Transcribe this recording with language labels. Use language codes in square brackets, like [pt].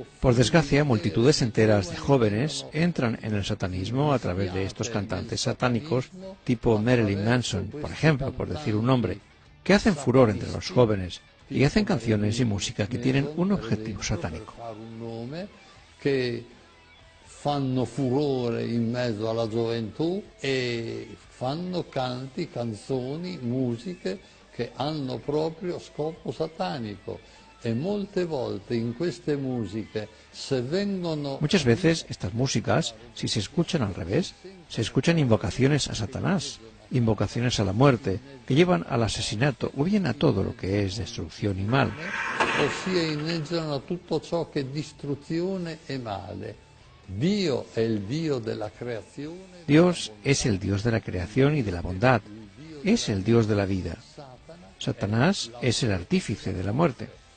[es] Por desgracia, multitudes enteras de jóvenes entran en el satanismo a través de estos cantantes satánicos tipo Marilyn Manson, por ejemplo, por decir un nombre, que hacen furor entre los jóvenes y hacen canciones y música que tienen un objetivo satánico. [it] Que fanno furore in mezzo alla gioventù e fanno canti, canzoni, musiche che hanno proprio scopo satanico. E molte volte in queste musiche se vengono... [es] Muchas veces estas músicas, si se escuchan al revés, se escuchan invocaciones a Satanás, invocaciones a la muerte, que llevan al asesinato o bien a todo lo que es destrucción y mal. [it] Ossia inneggiano a tutto ciò che è distruzione e male. Dio è il Dio della creazione. [es] Dios es el Dios de la creación y de la bondad, es el Dios de la vida. Satanás es el artífice de la muerte.